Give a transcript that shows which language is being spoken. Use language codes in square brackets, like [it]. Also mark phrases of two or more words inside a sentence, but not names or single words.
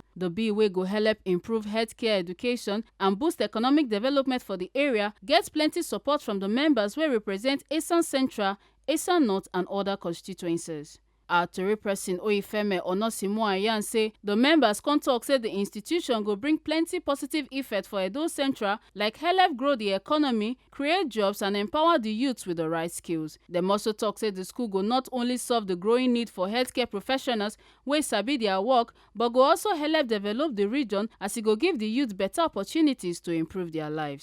[pcm] The bill wey go help improve healthcare education and boost economic development for the area get plenty support from the members wey represent Edo Central, Edo North and other constituencies. Our Tori person Oyefemi Onosimo say the members come talk say the institution go bring plenty positive effect for Edo Central, like help grow the economy, create jobs and empower the youth with the right skills. Dem also talk say the school go not only solve the growing need for healthcare professionals wey sabi their work, but go also help develop the region as e go give the youth better opportunities to improve their lives.